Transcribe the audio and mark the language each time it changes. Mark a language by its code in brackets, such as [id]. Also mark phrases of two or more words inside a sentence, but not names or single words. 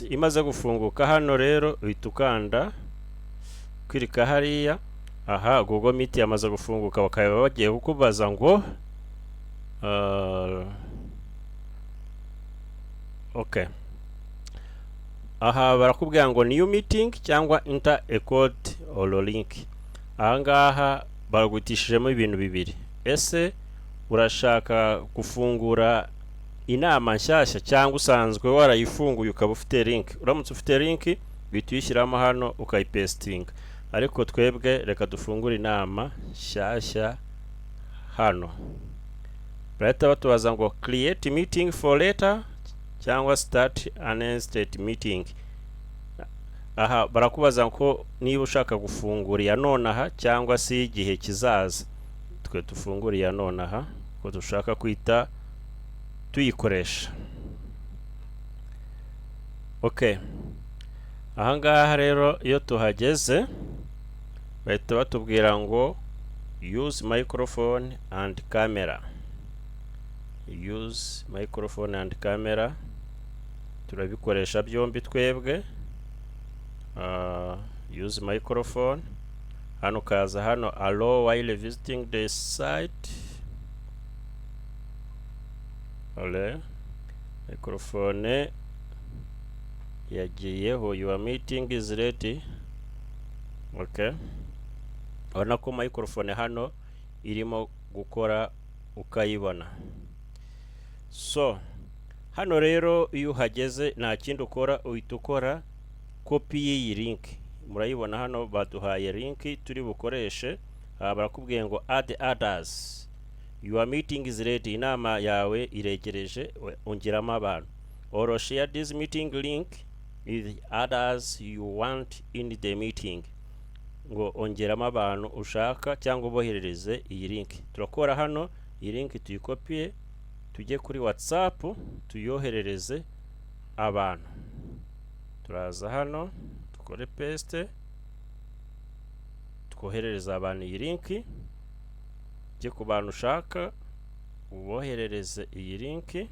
[rw] Imaze gufunguka hano rero uhita ukanda kwirika hariya. Aha, Google Meet yamaze gufunguka. Bakaba bagiye kukubaza ngo okay, aha barakubwira ngo [en] new meeting [rw] cyangwa [en] enter a code or link. [rw] Ahangaha baragutishijemo ibintu bibiri. Ese urashaka gufungura inama nshyashya cyangwa usanzwe warayifunguye ukaba ufite link? Uramutse ufite link uhita uyishyiramo hano ukayipesting. Ariko twebwe reka dufungure inama nshyashya hano. Bahita batubaza ngo [en] create meeting for later [rw] cyangwa [en] start an state meeting. [rw] Aha barakubaza ngo niba ushaka gufungura ya nonaha cyangwa si igihe kizaza. Twe dufungura ya nonaha ko dushaka kwita tuyikoresha. Okay, ahangaha rero iyo tuhageze bahita batubwira ngo [en] use microphone and camera. use microphone and camera [rw] turabikoresha byombi twebwe. [en] Use microphone, [rw] hano kaza hano [en] allow while visiting the site. [rw] Ole microphone yagiyeho, [en] your meeting is ready. [rw] Okay, urabona ko microphone hano irimo gukora ukayibona. So hano rero iyo uhageze nta kindi ukora, uhita ukora copy y'iyi link. Murayibona hano baduhaye link turi bukoreshe. Barakubwiye ngo [en] add others, your meeting is ready, [rw] inama yawe iregereje, ongeramo abantu. [en] Or share this meeting link with others you want in the meeting, [rw] ngo ongeramo abantu ushaka cyangwa uboherereze iyi link. Turakora hano iyi link tuyikopie tujye kuri WhatsApp tuyoherereze abantu. Turaza hano tukore paste twoherereza abantu iyi link, je ku bantu ushaka uboherereze iyi link.